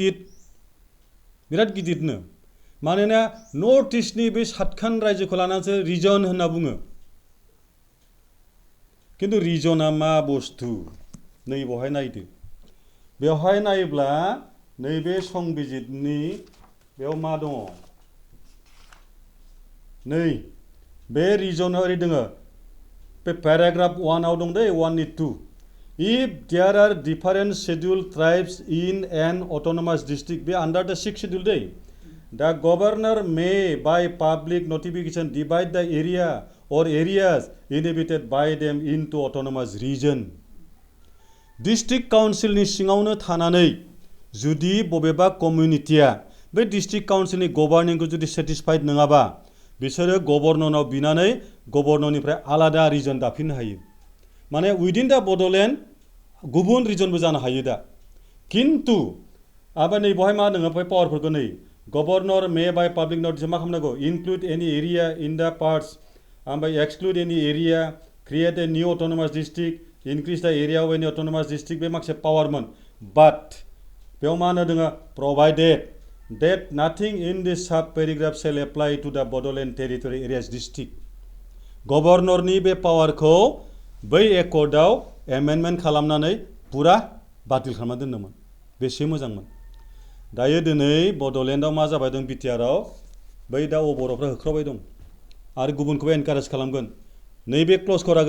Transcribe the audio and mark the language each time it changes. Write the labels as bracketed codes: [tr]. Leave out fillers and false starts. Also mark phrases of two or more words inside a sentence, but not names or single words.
[brx] गिदिरनो मानोना नर्थ इस्टनि बे सातखान रायजोखौ लानानैसो रिजन होनना बुङो किन्तु रिजना मा बुस्थु नै बहाय नायदो बेवहाय नायोब्ला नैबे संबिजितनि बेयाव मा दङ नै बे रिजन ओरै दङ बे पेराग्राफ 1 आव दं दै 1(2) [en] if there are different scheduled tribes in an autonomous district be under the 6th schedule दै the governor may by public notification divide the area or areas inhabited by them into autonomous region [brx] डिस्ट्रिक्ट काउन्सिलनि सिङावनो थानानै जुदि बबेबा कमिउनिटिया बे डिस्ट्रिक्ट काउन्सिलनि गभर्निंखौ जुदि सेटिसफाइड नङाबा बिसोरो गभर्नरनाव बिनानै गभर्नरनिफ्राय आलादा रिजन दाफिननो हायो माने उइदिन दा बड'लेण्ड गुबुन रिजनबो जानो हायो दा किन्तु आबा नै बहाय मा दङ ओमफ्राय पावारफोरखौ नै [en] governor may by public notice [brx] मा खालामनांगौ इनक्लुड [en] any area in the parts ओमफ्राय exclude any area create a new autonomous district increase the area of any autonomous district [brx] बे माखासे पावारमोन बाट बेयाव मा होनो दङ [en] प्रभाइडेड that nothing in this sub paragraph shall apply to the Bodoland territory areas district [brx] गभर्नरनि बे पावारखौ बै एकर्डआव एमेन्डमेन्ट खालामनानै पुरा बातिल खालामना दोनदोंमोन बेसे मोजांमोन दायो दिनै बड'लेण्डआव मा जाबाय दं बिटिआरआव बै दा बर'फ्रा होख्रावबाय दं आरो गुबुनखौबो एनकारेज खालामगोन नैबे क्ल'ज करागोन